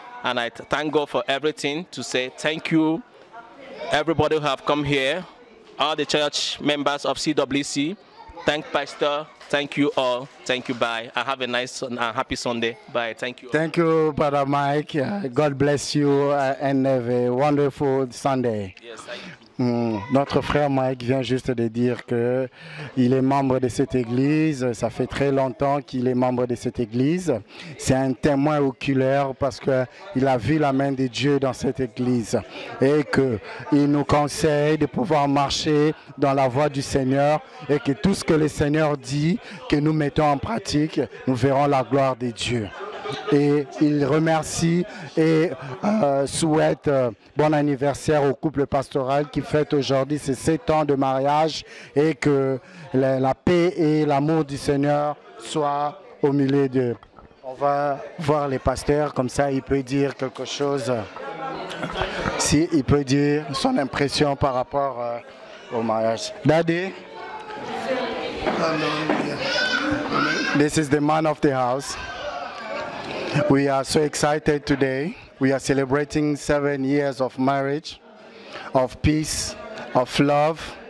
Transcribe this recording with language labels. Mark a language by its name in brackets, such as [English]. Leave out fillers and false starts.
[English] And I thank God for everything, to say thank you, everybody who have come here, all the church members of CWC. Thank Pastor. Thank you all. Thank you. Bye. I have a nice and happy Sunday. Bye. Thank you. Thank you, Brother Mike. God bless you and have a wonderful Sunday. Yes, thank you. [French] Notre frère Mike vient juste de dire qu'il est membre de cette église. Ça fait très longtemps qu'il est membre de cette église. C'est un témoin oculaire parce qu'il a vu la main de Dieu dans cette église et qu'il nous conseille de pouvoir marcher dans la voie du Seigneur et que tout ce que le Seigneur dit, que nous mettons en pratique, nous verrons la gloire de Dieu. Et il remercie et souhaite bon anniversaire au couple pastoral qui fête aujourd'hui ses 7 ans de mariage et que la paix et l'amour du Seigneur soient au milieu d'eux. On va voir les pasteurs, comme ça il peut dire quelque chose, il peut dire son impression par rapport au mariage. [English] Daddy, this is the man of the house. We are so excited today. We are celebrating 7 years of marriage, of peace, of love.